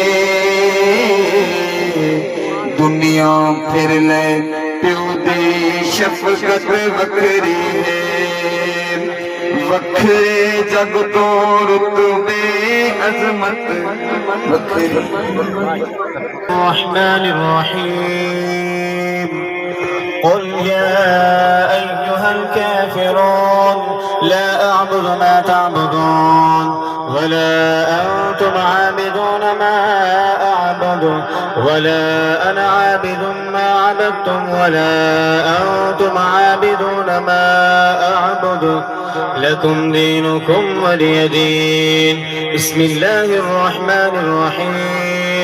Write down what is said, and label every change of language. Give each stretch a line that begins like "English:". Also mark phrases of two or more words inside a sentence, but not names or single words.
Punjabi: دنیا پھر لے پیو دی شفقت وکھری ہے وکھرے جگ توں رتبے عظمت وکھری
Arabic: الرحمن الرحيم قل يا أيها الكافرون لا أعبد ما تعبدون ولا أنتم عابدون ما أعبد ولا أنا عابد ما عبدتم ولا أنتم عابدون ما أعبد لكم دينكم ولي دين بسم الله الرحمن الرحيم